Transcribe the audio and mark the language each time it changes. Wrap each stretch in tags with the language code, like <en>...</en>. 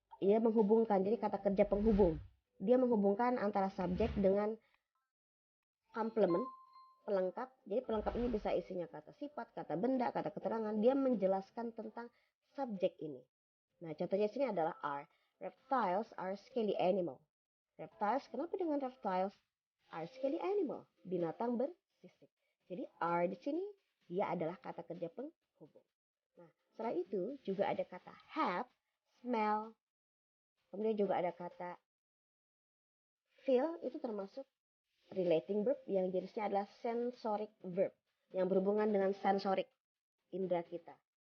<id>Ia menghubungkan, jadi kata kerja penghubung. Dia menghubungkan antara subjek dengan complement, pelengkap. Jadi pelengkap ini bisa isinya kata sifat, kata benda, kata keterangan. Dia menjelaskan tentang subjek ini. Nah, contohnya sini adalah are.</id> <en>Reptiles are scaly animal.</en> <id>Reptiles, kenapa dengan reptiles?</id> <en>Are scaly animal.</en> <id>Binatang bersisik. Jadi are di sini dia adalah kata kerja penghubung. Nah, setelah itu juga ada kata have, smell. Kemudian juga ada kata feel, itu termasuk relating verb yang jenisnya adalah sensoric verb yang berhubungan dengan sensorik, indera kita.</id>